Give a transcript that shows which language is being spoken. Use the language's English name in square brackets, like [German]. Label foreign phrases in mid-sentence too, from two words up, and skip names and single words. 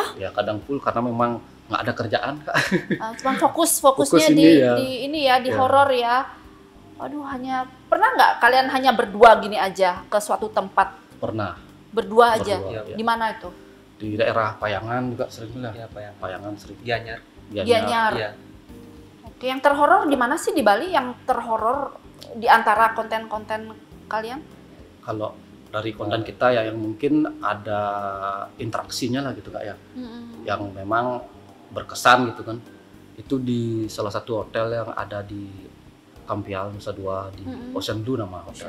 [Indonesian] Ya kadang full karena memang nggak ada kerjaan Kak. Cuman fokusnya di horor ya. Aduh, pernah nggak kalian hanya berdua gini aja ke suatu tempat? Pernah. Berdua aja? Ya. Di mana itu? Di daerah Payangan juga sering lah. Ya, Payangan sering. Gianyar. Ya. Oke, yang terhoror di mana sih di Bali? Yang terhoror di antara konten-konten kalian? Kalau dari konten kita ya yang mungkin ada interaksinya lah gitu Kak ya. Yang memang berkesan gitu kan. Itu di salah satu hotel yang ada di Kampial, Nusa Dua, di Ocean Blue nama hotel.